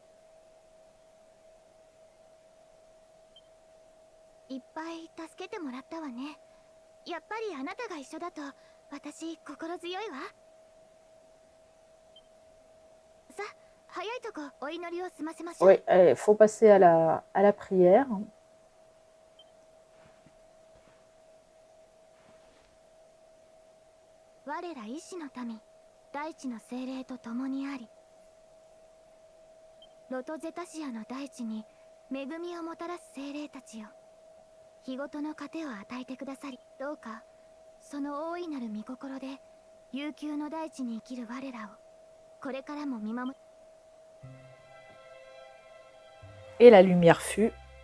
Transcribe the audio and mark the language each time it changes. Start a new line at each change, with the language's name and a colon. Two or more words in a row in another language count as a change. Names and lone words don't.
Japanese: いっぱい助けてもらったわね。やっぱりあなたが一緒だと私心強いわ。さあ、早いとこお祈りを済ませましょう。
French: Oui, il faut passer à la prière.
Japanese: 我ら医師の民、大地の精霊と共にあり、ロトゼタシアの大地に恵みをもたらす精霊たちよ。日ごとの糧を与えてくださり、どうかその大いなる御心で悠久の大地に生きる我らをこれからも見守って。
French: Et la lumière fut.